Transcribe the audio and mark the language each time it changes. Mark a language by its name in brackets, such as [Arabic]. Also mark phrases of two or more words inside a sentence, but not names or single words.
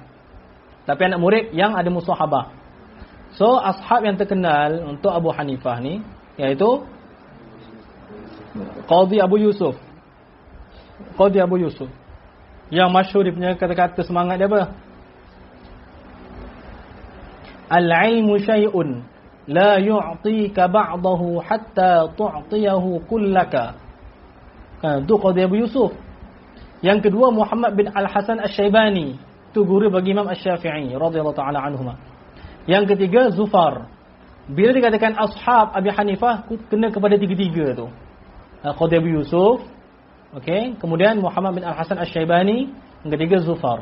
[Malay] Tapi anak murid yang ada musahabah. So, ashab yang terkenal untuk Abu Hanifah ni, iaitu Qadhi Abu Yusuf. Qadhi Abu Yusuf. Yang masyhur dia punya kata-kata semangat dia apa? [Arabic] العلم شيء لا يعطيك بعضه حتى تعطيه كلك. [Malay] Itu qaul Abu Yusuf. Yang kedua Muhammad bin Al-Hasan Asy-Syaibani, itu guru bagi Imam Asy-Syafi'i [Arabic] رضي الله تعالى عنهما. [Malay] Yang ketiga Zufar. Bila dikatakan [Arabic] أصحاب أبي حنيفة, [Malay] kena kepada tiga-tiga tu. Qaul Abu Yusuf, okey, kemudian Muhammad bin Al-Hasan Asy-Syaibani, yang ketiga Zufar.